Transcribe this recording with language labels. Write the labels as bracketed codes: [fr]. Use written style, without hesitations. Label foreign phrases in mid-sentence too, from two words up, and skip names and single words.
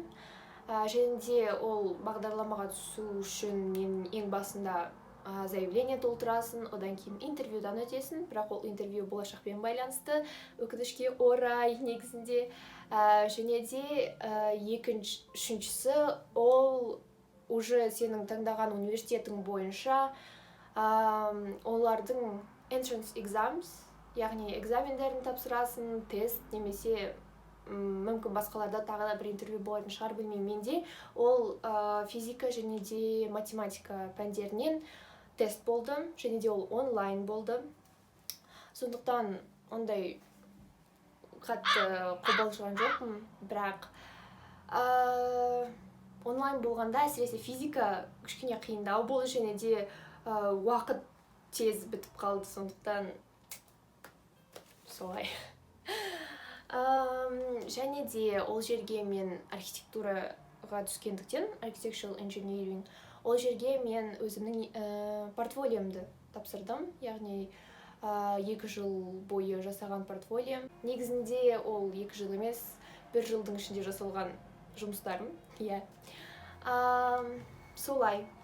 [kk] Және де ол бағдарламаға түсу үшін мен ең басында заявление толтырасың, одан кейін интервьюдан өтесің, бірақ ол интервью болашақпен байланысты, өкінішке орай негізінде. Және де үшіншісі ол уже сенің таңдаған университетің бойынша олардың [en] entrance exams, [kk] яғни экзамендерін тапсырасың, тест немесе мүмкін басқаларда тағы да бір интервью болатын шығар, білмеймін. Менде ол физика және де математика пәндерінен тест болды, және де ол онлайн болды. Сондықтан ондай қатты қобалжыған жоқпын, бірақ онлайн болғанда әсіресе физика кішкене қиындау болды, және де уақыт тез бітіп қалды, сондықтан солай. Және де ол жерге мен архитектураға түскендіктен, [en] architectural engineering, [kk] ол жерге мен өзімнің портфолиомды тапсырдым, яғни 2 жыл бойы жасаған портфолиом. Негізінде ол 2 жыл емес, 1 жылдың ішінде жасалған жұмыстарым. Солай.